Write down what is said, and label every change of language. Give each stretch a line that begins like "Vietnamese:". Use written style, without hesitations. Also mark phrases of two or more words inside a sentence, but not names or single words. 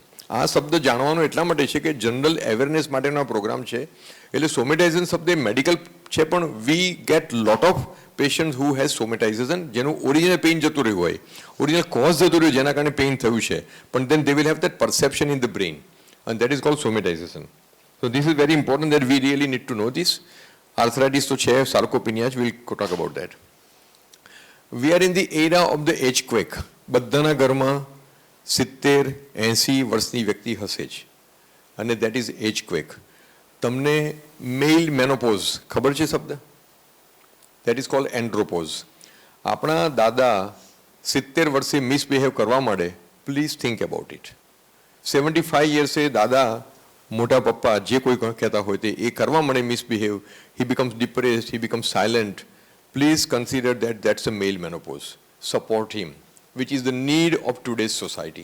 Gujarati: આ શબ્દ જાણવાનો એટલા માટે છે કે
English: general awareness
Gujarati: માટેનો પ્રોગ્રામ છે. એટલે સોમેટાઇઝેશન શબ્દ એ મેડિકલ છે પણ
English: we get lot of patient who has somatization,
Gujarati: જેનું
English: original pain
Gujarati: જતું રહ્યું હોય,
English: original cause
Gujarati: જતું રહ્યું જેના કારણે પેઇન થયું છે, પણ
English: then they will have that perception in the brain and that is called somatization. So this is very important that we really need to know this. Arthritis to chair, sarcopenia, we will talk about that. We are in the era of the age quake.
Gujarati: બધાના ઘરમાં 70-80 વર્ષની વ્યક્તિ હશે જ અને
English: that is age quake.
Gujarati: તમને
English: male menopause
Gujarati: ખબર છે શબ્દ?
English: That is called andropause.
Gujarati: આપણા દાદા 70 વર્ષે મિસબિહેવ કરવા માંડે,
English: please think about it.
Gujarati: 75 યર્સે દાદા, મોટા પપ્પા જે કોઈ કહેતા હોય તે એ કરવા મળે મિસબિહેવ,
English: he becomes depressed, he becomes silent. Please consider that that's a male menopause. Support him, which is the need of today's society.